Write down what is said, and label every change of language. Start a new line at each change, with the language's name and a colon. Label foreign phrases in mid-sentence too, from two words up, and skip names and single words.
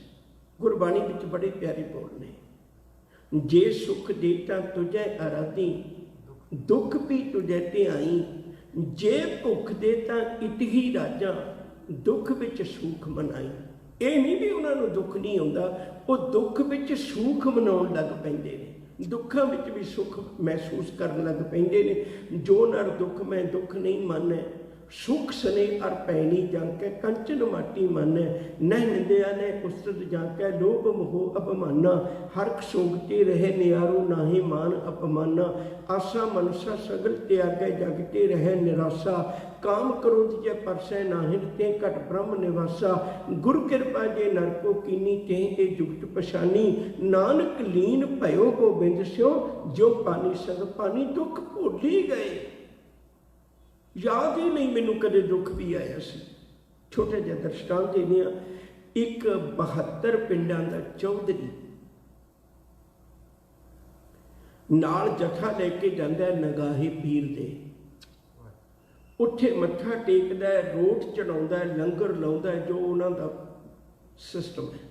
Punjabi: ਗੁਰਬਾਣੀ ਵਿੱਚ ਬੜੇ ਪਿਆਰੇ ਬੋਲ ਨੇ,
Braj: ਜੇ ਸੁਖ ਦੇਤਾ ਤੁਝੇ ਅਰਾਧੀ, ਦੁੱਖ ਵੀ ਤੁਝੇ ਧਿਆਈ, ਜੇ ਭੁੱਖ ਦੇ ਤਾਂ ਇਤਹੀ ਰਾਜਾਂ, ਦੁੱਖ ਵਿੱਚ ਸੁਖ ਮਨਾਈ।
Punjabi: ਇਹ ਨਹੀਂ ਵੀ ਉਹਨਾਂ ਨੂੰ ਦੁੱਖ ਨਹੀਂ ਆਉਂਦਾ, ਉਹ ਦੁੱਖ ਵਿੱਚ ਸੁਖ ਮਨਾਉਣ ਲੱਗ ਪੈਂਦੇ ਨੇ, ਦੁੱਖਾਂ ਵਿੱਚ ਵੀ ਸੁਖ ਮਹਿਸੂਸ ਕਰਨ ਲੱਗ ਪੈਂਦੇ ਨੇ।
Braj: ਜੋ ਨਰ ਦੁੱਖ ਮੈਂ ਦੁੱਖ ਨਹੀਂ ਮੰਨੈ, सुख सने अर पैनी जांकै कंचन माटी मानै नह निंदिया ने उस्तत जांकै लोभ मोह अपमाना हरख सोगते रहे नियारो नाहि मान अपमाना आशा मनसा सगल त्यागै जगते रहे निराशा काम क्रोध जे परसै नाहिन ते घट ब्रह्म निवासा गुरु कृपा जे नरको कीनी ते ए जुगत पछानी नानक लीन भयो गोबिंद स्यो जो पानी संग पानी
Punjabi: ਦੁਖ ਭੁੱਲੀ ਗਏ। ਯਾਦ ਹੀ ਨਹੀਂ ਮੈਨੂੰ ਕਦੇ ਦੁਖ ਭੀ ਆਇਆ ਸੀ। ਛੋਟੇ ਜਿਹਾ ਦ੍ਰਿਸ਼ਟਾਂਤ ਦੇਣੇ ਇੱਕ 72 ਪਿੰਡਾਂ ਦਾ ਚੌਧਰੀ ਨਾਲ ਜਥਾ ਲੈਕੇ ਜਾਂਦਾ ਨਗਾਹੇ ਪੀਰ ਦੇ ਉੱਥੇ ਮੱਥਾ ਟੇਕਦਾ ਰੋਟ ਚੜ੍ਹਾਉਂਦਾ ਲੰਗਰ ਲਾਉਂਦਾ ਜੋ ਉਨ੍ਹਾਂ ਦਾ ਸਿਸਟਮ ਹੈ।